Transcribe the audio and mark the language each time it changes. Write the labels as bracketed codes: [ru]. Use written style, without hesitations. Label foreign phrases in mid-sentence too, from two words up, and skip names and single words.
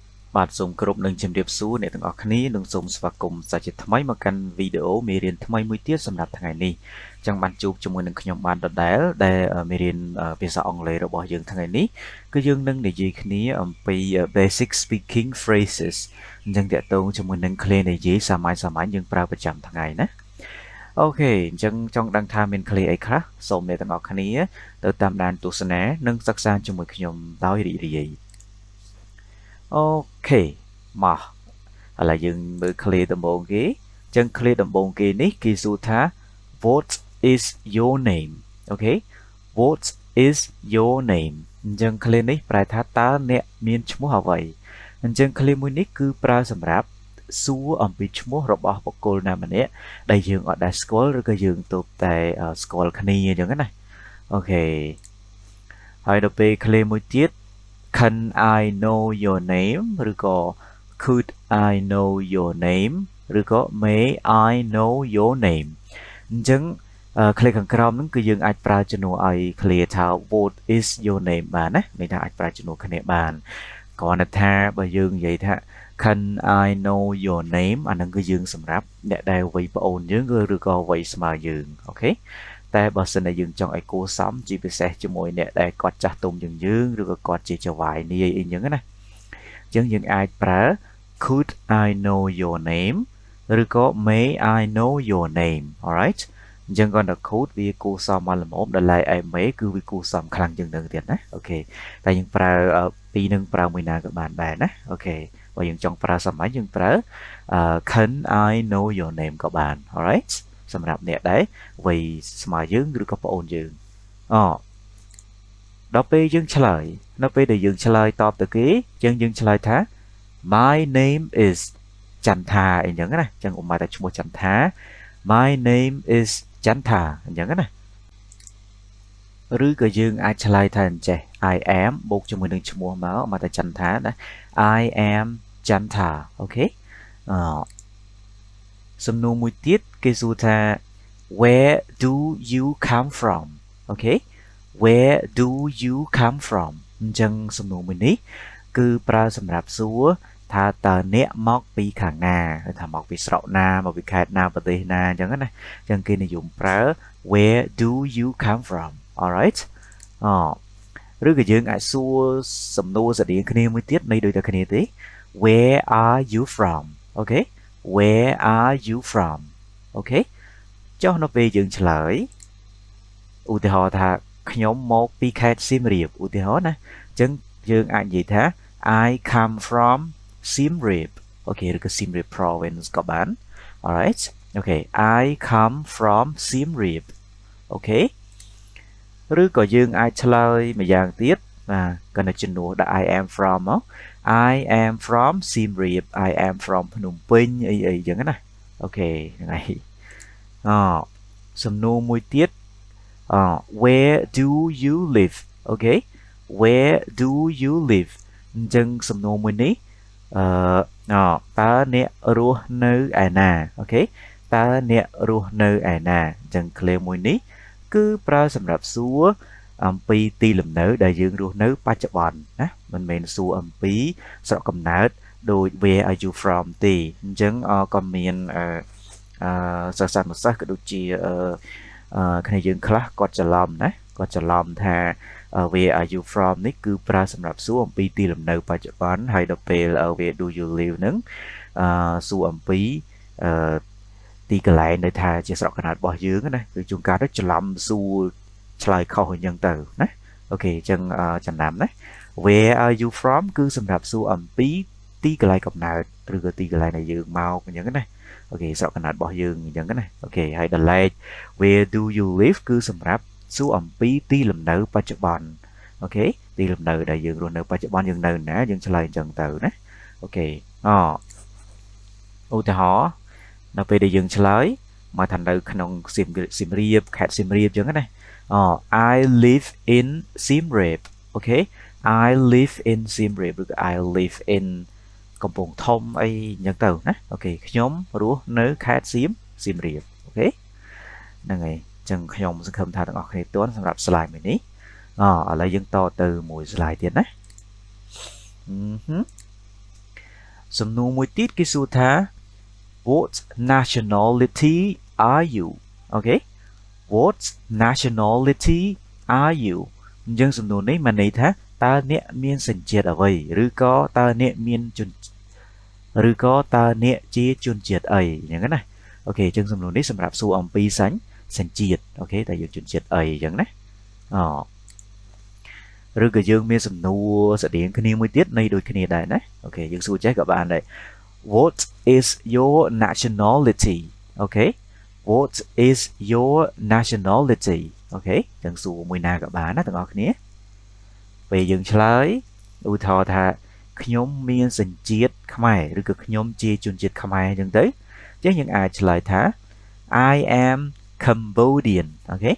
[km] បាទសូមគោរពនឹងជំរាបសួរអ្នកទាំងអស់គ្នានិងសូមស្វាគមន៍សាជាថ្មីមកកាន់វីដេអូមេរៀនថ្មីមួយទៀតសម្រាប់ថ្ងៃនេះចឹងបានជួបជាមួយនឹងខ្ញុំបានដដែលដែលមេរៀនភាសាអង់គ្លេសរបស់យើងថ្ងៃនេះគឺយើងនឹងនិយាយគ្នាអំពី [en] basic speaking phrases [km] អញ្ចឹងតកតងជាមួយនឹងឃ្លានិយាយសាមញ្ញយើងប្រើប្រចាំថ្ងៃណាអូខេអញ្ចឹងចង់ដឹងថាមានឃ្លាអីខ្លះសូមអ្នកទាំងអស់ គ្នាទៅតាមដានទស្សនានិងសិក្សាជាមួយខ្ញុំដោយរីករាយអូខេមកឥឡូវយើងមើលឃ្លាដំបូងគេអញ្ចឹងឃ្លាដំបូងគេនេះគេសួរថា [en] What is your name [km] អូខេ [en] What is your name [km] អញ្ចឹងឃ្លានេះប្រែថាតើអ្នកមានឈ្មោះអ្វីអញ្ចឹងឃ្លាមួយនេះគឺប្រើសម្រាប់សួរអំពីឈ្មោះរបស់បុ គ្គលណាម្នាក់ដែលយើងអត់ដែលស្គាល់ឬក៏យើងទើបតែស្គាល់គ្នាអញ្ចឹងណាអូខេហើយដល់ពេលឃ្លាមួយទៀត [en] Can I know your name [km] ឬក៏ [en] Could I know your name [km] ឬក៏ [en] May I know your name [km] អញ្ចឹងឃ្លាខាងក្រោ មហ្នឹងគឺយើងអាចប្រើជំនួសឲ្យឃ្លាថា [en] What is your name [km] បានណាមានថាអាចប្រើជំនួសគ្នាបានគ្រាន់តែថាបើយើងនិយាយថា [en] Can I know your name [km] អាហ្នឹងគឺយើង សម្រាប់អ្នកដែលវ័យប្អូនយើងឬក៏វ័យស្មើយើងអូខេតែបើសិនតែយើងចង់ឲ្យគួរសមជាពិសេសជាមួយអ្នកដែលគាត់ ចាស់ទុំជាងយើងឬក៏គាត់ជាចៅហ្វាយនាយអីចឹងណាអញ្ចឹងយើងអាចប្រើ [en] Could I know your name [km] ឬក៏ [en] May I know your name alright [km] អញ្ចឹងគាត់តែ could វាគួរសមមកល្មមដល់ឯ May គឺវាគួរសមខ្លាំងជាងនឹងទៀតណាអូខេតែយើងប្រើពីរនឹងប្រើមួយណាក៏បានដែរណាអូខេបើយើងចង់ប្រើសាមញ្ញយើងប្រើ [en] Can I know your name [km] ក៏បាន alright សម្រាប់អ្នកដែលវ័យស្មើយើងឬក៏ប្អូនយើង ដល់ពេលយើងឆ្លើយនៅពេលដែលយើងឆ្លើយតបទៅគេយើងឆ្លើយថា [en] My name is [km] ចន្ទថាអញ្ចឹងណាអញ្ចឹងឧបមាថាឈ្មោះចន្ទថា [en] My name is [km] ចន្ទថាអញ្ចឹងណាឬក៏យើងអាចឆ្លើយថាអញ្ចេះ [en] I am [km] បូកជាមួយនឹងឈ្មោះមកមកថាចន្ទថាណា [en] I am [km] ចន្ទថាអូខេ សំណួរមួយទៀតគេសួរថា [en] Where do you come from [km] អូខេ [en] Where do you come from [km] អញ្ចឹងសំណួរមួយនេះគឺប្រើសម្រាប់សួរថាតើអ្នកមកពីខាងណាឬថាមកពីស្រុក ណាមកពីខេត្តណាប្រទេសណាអញ្ចឹងណាអញ្ចឹងគេនិយមប្រើ [en] Where do you come from alright [km] ឬក៏យើងអាចសួរសំណួរស្រដៀងគ្នាមួយទៀតនៃដូចតែគ្នា ទេ [en] Where are you from [km] អូខេ [en] Where are you from [km] អូខេចុះនៅពេលយើងឆ្លើយឧទាហរណ៍ថាខ្ញុំមក ពីខេត្តសៀមរាបឧទាហរណ៍ណាអញ្ចឹងយើងអាចនិយាយថា [en] I come from Siem Reap [km] អូខេឬក៏ [en] Siem Reap province [km] ក៏បាន alright អូខេ [en] I come from Siem Reap [km] អូខេឬក៏យើងអាចឆ្លើយម្យ៉ាងទៀតគាត់នៅជំនួសដាក់ [en] I am from [km] មក [en] I am from Siem Reap I am from [km] ភ្នំពេញអីអញ្ចឹងណាអូខេហ្នឹងហើយសំណួរមួយទៀត [en] Where do you live [km] អូខេ [en] Where do you live [km] អញ្ចឹងសំណួរមួយនេះតើអ្នករស់នៅឯណាអូខេតើអ្នករស់នៅឯណាអញ្ចឹងឃ្លាមួយនេះគឺប្រើសម្រាប់សួរអំពីទីលំនៅដែលយើងរស់នៅប ច្ចុប្បន្នណាមិនមែនសួរអំពីស្រុកកំណើតដូច [en] Where are you from [km] ទេអញ្ចឹងក៏មានសិស្សានុសិស្សក៏ដូចជាគ្នាយើងខ្លះគាត់ច្រឡំណាគាត់ច្រឡំថា [en] Where are you [km] from នេះគឺប្រើសម្រាប់សួរអំពីទីលំនៅបច្ចុប្បន្នហើយដល់ពេល [en] Where do you live [km] ហ្នឹងសួរអំពីទីកន្លែងដែលថាជាស្រុកកំណើតរបស់ យើងណាគឺជួនកាលទៅច្រឡំសួរឆ្លើយខុសអញ្ចឹងទៅណាអូខេអញ្ចឹងចំណាំណា [en] Where are you from [km] គឺសម្រាប់សួរអំពីទីកន្លែងកំណើតឬក៏ទីកន្លែងដែលយើងមកអញ្ចឹងណាអូខេស្រុកកំណើតរបស់យើងអញ្ចឹងណាអូខេហើយដល់ឡែក [en] Where do you live [km] គឺសម្រាប់សួរអំពីទីលំនៅបច្ចុប្បន្នអូខេទីលំនៅដែលយើងរស់នៅបច្ចុប្បន្នយើងនៅណាយើងឆ្លើយអញ្ចឹងទៅណាអូខេ ឧទាហរណ៍នៅពេលដែលយើងឆ្លើយមកថានៅក្នុងសៀមរាបខេត្តសៀមរាបអញ្ចឹងណា [en] I live in Siem Reap [km] អូខេ [en] I live in Siem Reap [km] ឬក៏ [en] I live in [km] កំពង់ធំអីអញ្ចឹងទៅណាអូខេខ្ញុំរស់នៅខេត្តសៀមរាបអូខេហ្នឹងហើយអញ្ចឹងខ្ញុំសង្ឃឹមថាទាំងអស់គ្នាទាន់សម្រាប់ slide មួយនេះឥឡូវយើងតទៅមួយ slide ទៀតណាសំណួរមួយទៀតគេសួរថា [en] What nationality are you? Okay. What nationality are you? [km] អញ្ចឹងសំណួរនេះមានន័យថាតើអ្នកមានសញ្ជាតិអ្វីឬក៏តើអ្នកមានជនឬក៏តើអ្នកជាជនជាតិអីអញ្ចឹងណាអូខេអញ្ចឹងសំណួរនេះសម្រាប់សួរអំពីសញ្ជាតិអូខេតើយើងជនជាតិអីអញ្ចឹងណាឬក៏យើងមានសំណួរស្តៀងគ្នាមួយទៀតនៃដូចគ្នាដែរណាអូខេយើងសួរចេះក៏បានដែរ [en] What is your nationality? Okay. What is your nationality? [km] Okay. ចឹងសួរមួយណាក៏បានណាទាំងអស់គ្នាពេលយើងឆ្លើយឧទាហរណ៍ថាខ្ញុំមានសញ្ជាតិខ្មែរឬក៏ខ្ញុំជាជនជាតិខ្មែរអញ្ចឹងទៅអញ្ចឹងយើងអាចឆ្លើយថា [en] I am Cambodian. Okay.